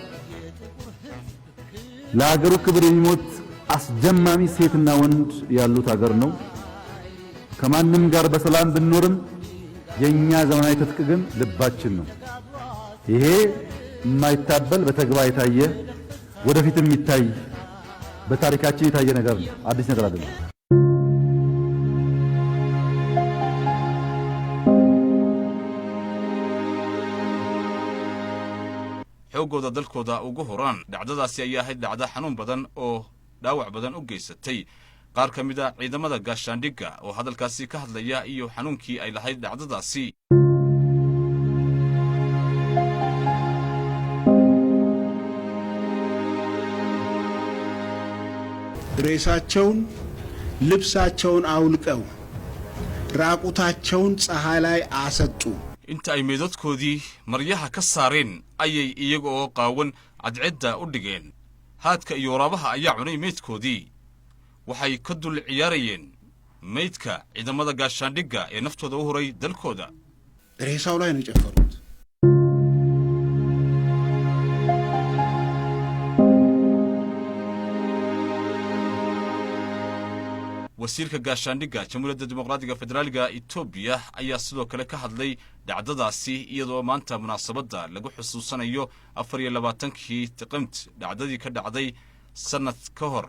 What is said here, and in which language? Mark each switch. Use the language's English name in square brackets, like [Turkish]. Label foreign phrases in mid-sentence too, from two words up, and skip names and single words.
[Amharic] ለሀገሩ ክብር የሚሞት አስደማሚ ሴትና ወንድ ያሉት ሀገር ነው። ከማንም ጋር በሰላም ብንኖርም የኛ ዘመናዊ ትጥቅ ግን ልባችን ነው። ይሄ የማይታበል በተግባር የታየ ወደፊትም የሚታይ በታሪካችን የታየ ነገር ነው። አዲስ ነገር አይደለም። [Somali] xoogooda dalkooda ugu horaan. dhacdadaasi ayaa ahayd dhacdo xanuun badan oo dhaawac badan u geysatay qaar ka mid ah ciidamada gaashaandhigga oo hadalkaasi ka hadlaya iyo xanuunkii ay lahayd dhacdadaasi. [Amharic] ሬሳቸውን ልብሳቸውን አውልቀው ራቁታቸውን ፀሐይ ላይ አሰጡ። [Somali] inta ay meedadkoodii maryaha ka saareen ayay iyaga oo qaawan cadceedda u dhigeen. haadka iyo waraabaha ayaa cunay meydkoodii. waxay ka dul ciyaarayeen meydka ciidamada gaashaandhigga ee naftooda u horay dalkooda. [Amharic] ሬሳው ላይ ነው የጨፈሩት። [Somali] wasiirka gaashaandhigga Jamhuuriyadda Dimuqraadiga Federaaliga Itoobiya ayaa sidoo kale ka hadlay dhacdadaasi iyadoo maanta munaasabadda lagu xusuusanayo 24kii Qamad dhacdadii ka dhacday sanad ka hor.